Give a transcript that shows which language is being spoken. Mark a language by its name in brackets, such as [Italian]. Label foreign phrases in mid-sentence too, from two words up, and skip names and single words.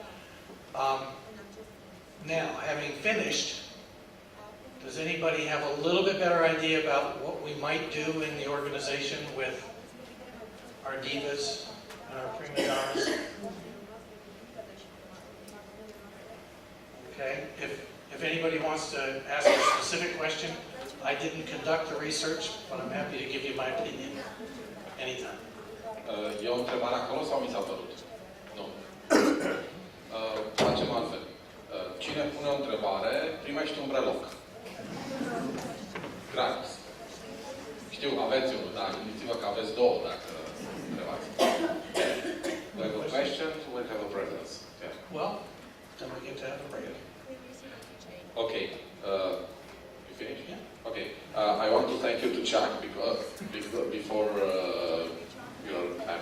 [English] Now, having finished, does anybody have a little bit better idea about what we might do in the organization with our divas and our prima donnas? Okay, if anybody wants to ask a specific question, I didn't conduct the research, but I'm happy to give you my opinion anytime. [Romanian] E o întrebare acolo sau mi s-a părut? Nu. Facem altfel. Cine pune o întrebare, primește un breloc. Gratis. Știu, aveți unul, dar gândiți-vă că aveți două dacă întrebați. [English] We have a question, we'll have a presence. Yeah. Well, then we get to have a break. Okay. You finished? Yeah. Okay. I want to thank you to Chuck because before your time.